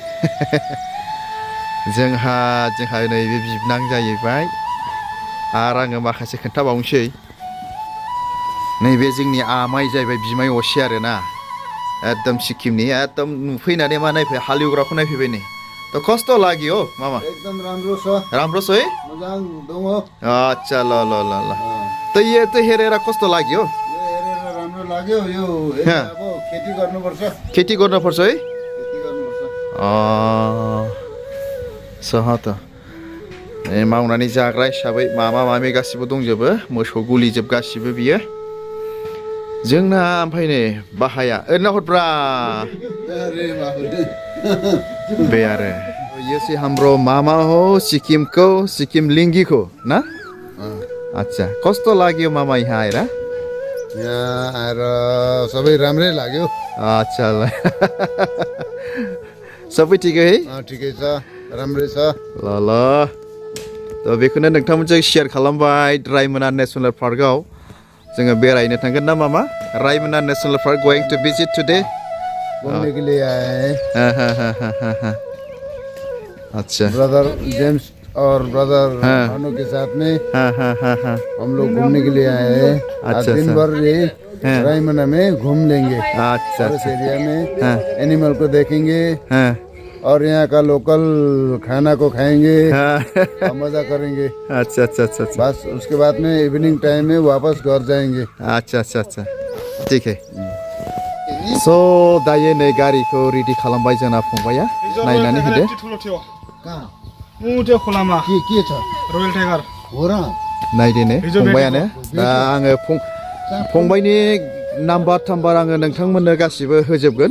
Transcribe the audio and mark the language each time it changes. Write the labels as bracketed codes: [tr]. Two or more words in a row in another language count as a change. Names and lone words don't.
[brx] जोंहा नैबे बिबनां जाहैबाय। आरो आङो माखासे खोन्थाबावनोसै। नैबे जोंनि आमाइ जाहैबाय, बिमाय असे आरोना, एकदम सिक्किमनि। एकदम नुफैनानै मा नायफै, हालेवग्राखौ नायफैबाय नै। [ne] खस्थ' लाग्यो मामा एकदम राम्रो छ है, [brx] मोजां दङ। [ne] अच्छा ल ल ल ल यो त हेरेर कस्तो लाग्यो? हेरेर राम्रो लाग्यो। यो अब खेती गर्नुपर्छ। खेती गर्नुपर्छ है। खेती गर्नुपर्छ। [brx] सह त मावनानै जाग्रा हिसाबै माबा माबि गासिबो दंजोबो, मोसौ गुलिजोब गासिबो बियो जोंना। ओमफ्राय नै बाहाया ओरैनो हरब्रा बे आरो [ne] यो से हाम्रो मामा हो सिक्किमको, सिक्किम लिङ्गीको [brx] ना। अच्छा, [ne] कस्तो लाग्यो मामा यहाँ आएर? यहाँ आएर सबै राम्रै लाग्यो। अच्छा ल सबै ठिकै है? ठिकै छ, राम्रै छ। ल ल [brx] बेखौनो नोंथांमोनजों सेयार खालामबाय। रायमना नेशनेल पार्कआव जोङो बेरायनो थांगोन ना मामा? [en] Raimona National Park going to visit today. [hi] घूमने के लिए आए हैं। अच्छा, ब्रदर जेम्स और ब्रदर भानु के साथ में हम लोग घूमने के लिए आए हैं। आज दिन भर ये रायमना में घूम लेंगे। अच्छा, इस एरिया में एनिमल को देखेंगे और यहाँ का लोकल खाना को खाएंगे, मजा करेंगे। अच्छा अच्छा अच्छा, बस उसके बाद में [en] evening time [hi] में वापस घर जाएंगे। अच्छा अच्छा अच्छा, ठीक है। [brx] दायो नै गारिखौ रेडि खालामबाय जोंना फंबाया, नायनानै होदो। नायदो नै फंबायानो। दा आङो फंबायनि नाम्बार थाम्बार आङो नोंथांमोननो गासिबो होजोबगोन।